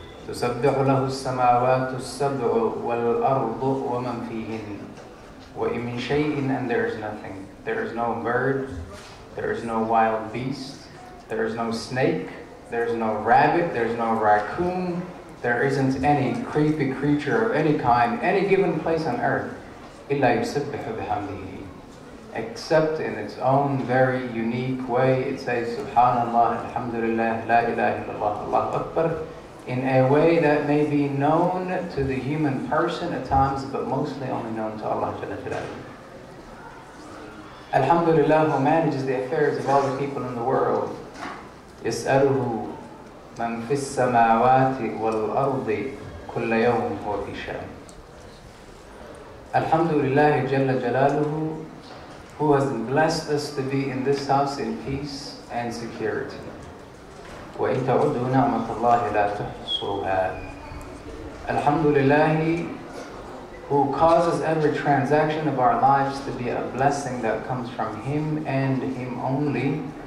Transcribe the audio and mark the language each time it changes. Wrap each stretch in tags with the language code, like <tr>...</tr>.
<ar>تسبح له السماوات السبع والأرض ومن فيهن وإن من شيء,</ar> <en>and there is nothing. There is no bird, there is no wild beast, there is no snake, there is no rabbit, there is no raccoon, there isn't any creepy creature of any kind, any given place on earth,</en> <ar>إلا يسبح بحمده,</ar> <en>except in its own very unique way. It says Subhanallah, Alhamdulillah, La ilaha illallah, Allahu Akbar, in a way that may be known to the human person at times, but mostly only known to Allah Jalla Jalaluhu. Alhamdulillah, who manages the affairs of all the people in the world.</en> <ar>يسأله من في السماوات والأرض كل يوم هو في شأن.</ar> <en>Alhamdulillah Jalla Jalaluhu, who has blessed us to be in this house in peace and security.</en> <ar>وَإِن تَعُدُّوا نِعْمَةَ اللَّهِ لَا تُحْصُوهَا.</ar> <en>Alhamdulillah, who causes every transaction of our lives to be a blessing that comes from Him and Him only.</en>